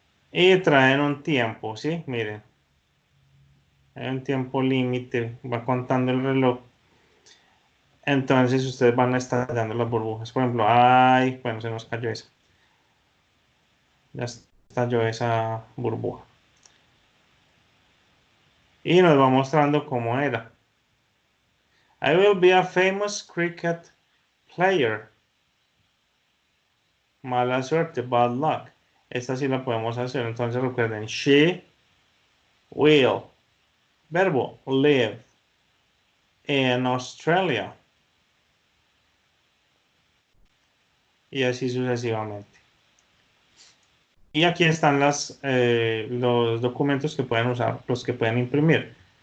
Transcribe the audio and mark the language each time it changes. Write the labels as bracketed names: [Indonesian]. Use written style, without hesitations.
[Spanish] Y traen un tiempo, ¿sí? Miren. Hay un tiempo límite, va contando el reloj. entonces ustedes van a estar dando las burbujas. Por ejemplo, ay, bueno, se nos cayó esa. Ya estalló esa burbuja. Y nos va mostrando cómo era. [English] I will be a famous cricket player. [Spanish] Mala suerte, [English] bad luck. [Spanish] Esta sí la podemos hacer. Entonces recuerden, [English] she will. Verbo, live in Australia. [Spanish] Y así sucesivamente. Y aquí están los documentos que pueden usar, los que pueden imprimir.